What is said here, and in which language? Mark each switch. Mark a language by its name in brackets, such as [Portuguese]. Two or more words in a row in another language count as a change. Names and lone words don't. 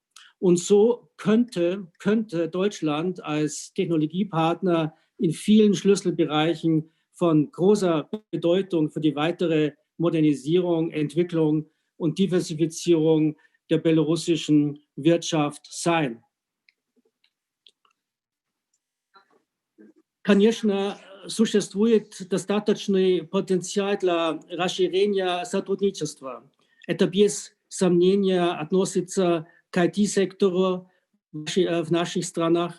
[German] Und so könnte Deutschland als Technologiepartner in vielen Schlüsselbereichen von großer Bedeutung für die weitere Modernisierung, Entwicklung und Diversifizierung der belarussischen Wirtschaft sein. [Russian] Конечно, существует достаточный потенциал для расширения сотрудничества. Это без сомнения относится к IT-сектору в наших странах.